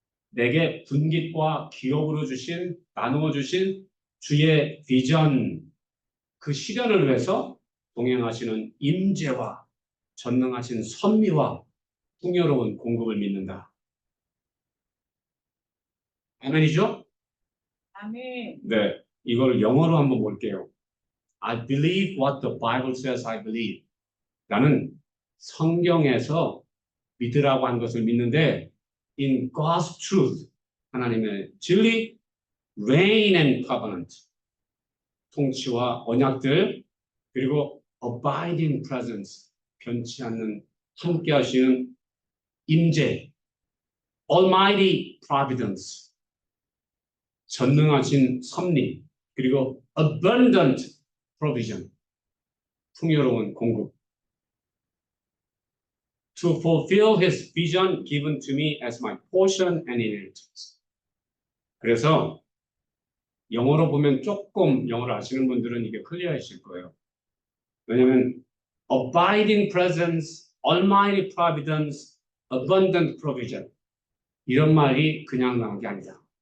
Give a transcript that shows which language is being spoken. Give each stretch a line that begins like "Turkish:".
Korean: 내게 분깃과 기업으로 주신, 나누어 주신 주의 비전, 그 실현을 위해서 동행하시는 임재와 전능하신 선미와 풍요로운 공급을 믿는다. 아멘이죠? 아멘. 네. 이걸 영어로 한번 볼게요.
English: I believe what the Bible says I believe.
Korean: 나는 성경에서 믿으라고 한 것을 믿는데
English: in God's truth,
Korean: 하나님의 진리,
English: reign and covenant,
Korean: 통치와 언약들, 그리고
English: abiding presence,
Korean: 변치 않는 함께 하시는 임재,
English: almighty providence,
Korean: 전능하신 섭리, 그리고
English: abundant provision,
Korean: 풍요로운 공급.
English: To fulfill his vision given to me as my portion and inheritance.
Korean: 그래서 영어로 보면 조금 영어를 아시는 분들은 이게 클리어하실 거예요. 왜냐하면
English: abiding presence, almighty providence, abundant provision
Korean: 이런 말이 그냥 나온 게 아니다.